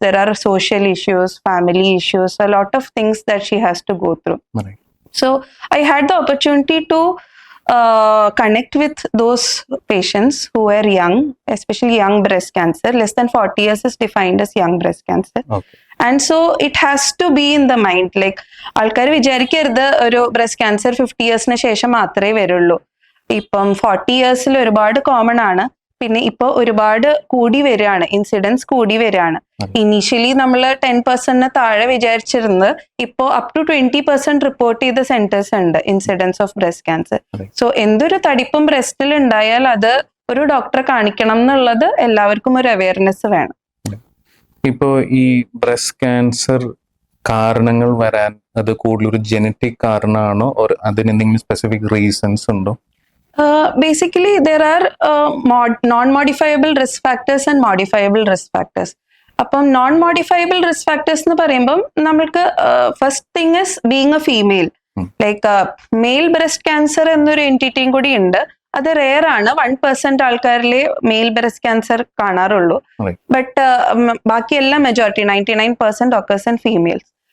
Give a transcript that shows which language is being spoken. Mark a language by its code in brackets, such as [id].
[en] There are social issues, family issues, a lot of things that she has to go through. Right. So I had the opportunity to connect with those patients who were young, especially young breast cancer. Less than 40 years is defined as young breast cancer. Okay. And so it has to be in the mind. [ml] Like ആൾക്കാർ വിചാരിക്കരുത് ഒരു breast cancer 50 ഇയേഴ്സിന് ശേഷം മാത്രമേ വരുള്ളൂ. ഇപ്പം 40 ഇയേഴ്സിൽ ഒരുപാട് common ആണ്. പിന്നെ ഇപ്പൊ ഒരുപാട് കൂടി വരികയാണ്, ഇൻസിഡൻസ് കൂടി വരികയാണ്. ഇനീഷ്യലി നമ്മൾ 10% താഴെ വിചാരിച്ചിരുന്നത് ഇപ്പോ അപ് ടു 20% റിപ്പോർട്ട് ചെയ്ത സെന്റേഴ്സ് ഉണ്ട് incidents of breast cancer. So എന്തൊരു തടിപ്പും ബ്രസ്റ്റിൽ ഉണ്ടായാൽ അത് ഒരു ഡോക്ടറെ കാണിക്കണം എന്നുള്ളത് എല്ലാവർക്കും ഒരു അവയർനെസ് വേണം. ഇപ്പോ ഈ ബ്രസ്റ്റ് ക്യാൻസർ കാരണങ്ങൾ വരാൻ അത് കൂടുതലൊരു ജനറ്റിക് കാരണമാണോ, അതിനെന്തെങ്കിലും സ്പെസിഫിക് റീസൺസ് ഉണ്ടോ? [en] Basically, there are non-modifiable risk factors and modifiable risk factors. അപ്പം non-modifiable risk factors [ml] എന്ന് പറയുമ്പം നമ്മൾക്ക് [en] First thing is being a female. [ml] Like mail breast cancer എന്നൊരു എൻറ്റിറ്റിയും കൂടി ഉണ്ട്. അത് റെയർ ആണ്. 1% ആൾക്കാരിലെ മെയിൽ ബ്രസ്റ്റ് ക്യാൻസർ കാണാറുള്ളൂ. ബട്ട് ബാക്കിയെല്ലാം മെജോറിറ്റി 99% [en] occurs in females.